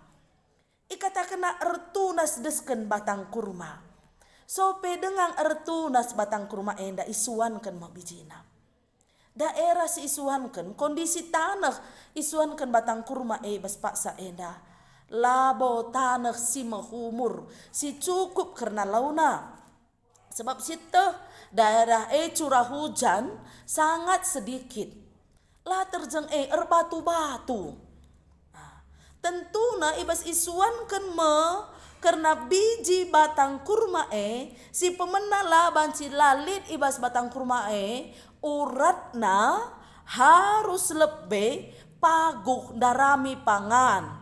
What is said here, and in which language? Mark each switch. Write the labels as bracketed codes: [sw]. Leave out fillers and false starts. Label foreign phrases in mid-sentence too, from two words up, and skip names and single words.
[btx] Ikata kena ertunas desken batang kurma. Sope dengan ertunas batang kurma enda isuankan mo bijina. Daerah si isuankan, kondisi tanah isuankan batang kurma bas paksa enda. Labo tanah si mahumur, si cukup karena launa. [id] Sebab situ daerah curah hujan sangat sedikit. [btx] Lah terjeng erbatu-batu. Tentuna ibas isuankan karena biji batang kurma si pemenang lah banci lalit ibas batang kurma uratna harus lebih paguh darami pangan.